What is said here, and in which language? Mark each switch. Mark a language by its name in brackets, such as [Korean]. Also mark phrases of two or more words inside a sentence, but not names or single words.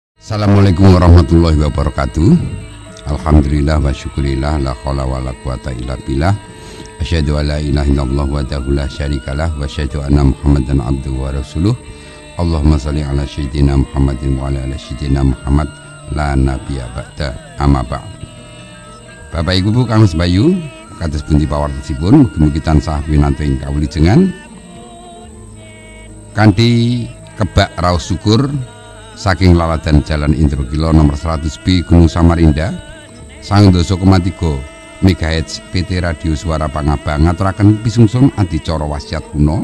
[Arabic] السلام عليكم ورحمة الله وبركاته. الحمد لله والشكر لله، لا حول ولا قوة إلا بالله. أشهد أن لا إله إلا الله وحده لا شريك له وأشهد أن محمدا عبده ورسوله. اللهم صل على سيدنا محمد وعلى آل سيدنا محمد لا نبي بعد. أما بعد. [Javanese] Bapak Ibu kang sebayu kados pundi pawartosipun mugi-mugi tansah winantu kawulijengan kanthi kebak raos syukur saking laladan Jalan Indrokilo nomor 100B Gunung Samarinda sang doso kematigo MHz PT Radio Suara Pangabang ngaturaken pisungsung adicara wasiat kuno.